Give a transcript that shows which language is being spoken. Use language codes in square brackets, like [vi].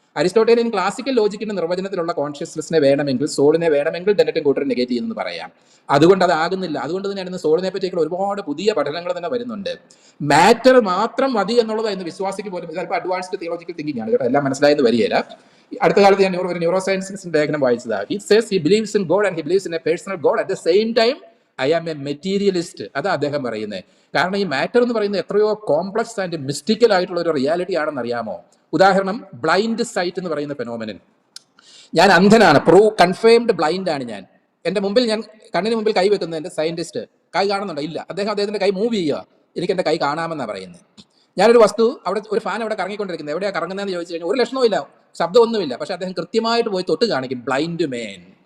[ml] അരിസ്റ്റോട്ടേലിയൻ classical ലോജിക്കിന്റെ നിർവചനത്തിലുള്ള കോൺഷ്യസ്നെസ്സിനെ വേണമെങ്കിൽ, സോളിനെ വേണമെങ്കിൽ ഡെന്നറ്റും കൂട്ടരും നെഗേറ്റ് ചെയ്യുന്നത് പറയാം. അതുകൊണ്ട് അതാകുന്നില്ല. അതുകൊണ്ട് തന്നെയാണ് സോളിനെ പറ്റിയുള്ള ഒരുപാട് പുതിയ പഠനങ്ങൾ തന്നെ വരുന്നുണ്ട്. മാറ്റർ മാത്രം മതി എന്നുള്ളത് എന്ന് വിശ്വാസിക്ക് പോലും ചിലപ്പോൾ അഡ്വാൻസ്ഡ് തിയോളജിക്കൽ തിങ്കിങ് ആണ് കേട്ടോ, എല്ലാം മനസ്സിലായെന്ന് വരികയില്ല. അടുത്ത കാലത്ത് ഞാൻ ഒരു ന്യൂറോ സയൻസിന്റെ ലേഖനം വായിച്ചതാണ്. [en] He says he believes in God and he believes in a personal God at the same time I am a materialist. [ml] അതാ അദ്ദേഹം പറയുന്നത്. കാരണം ഈ മാറ്റർ എന്ന് പറയുന്നത് എത്രയോ [en] complex and mystical [ml] ആയിട്ടുള്ള ഒരു റിയാലിറ്റി ആണെന്ന് അറിയാമോ? ഉദാഹരണം, ബ്ലൈൻഡ് സൈറ്റ് എന്ന് പറയുന്ന ഫെനോമെനൻ. ഞാൻ അന്ധനാണ്, കൺഫേംഡ് ബ്ലൈൻഡ് ആണ് ഞാൻ. എന്റെ മുമ്പിൽ, ഞാൻ കണ്ണിന് മുമ്പിൽ കൈ വെക്കുന്ന എന്റെ സയന്റിസ്റ്റ് കൈ കാണുന്നുണ്ടോ? ഇല്ല. അദ്ദേഹത്തിന്റെ കൈ മൂവ് ചെയ്യുക, എനിക്ക് എന്റെ കൈ കാണാമെന്നാണ് പറയുന്നത്. ഞാനൊരു വസ്തു, അവിടെ ഒരു ഫാൻ അവിടെ കറങ്ങിക്കൊണ്ടിരിക്കുന്നത്, എവിടെയാണ് കറങ്ങുന്നതെന്ന് ചോദിച്ചു കഴിഞ്ഞാൽ ഒരു ലക്ഷണവും ഇല്ല, ശബ്ദമൊന്നുമില്ല, പക്ഷെ അദ്ദേഹം കൃത്യമായിട്ട് പോയി തൊട്ട് കാണിക്കും. ബ്ലൈൻഡ് മേൻ.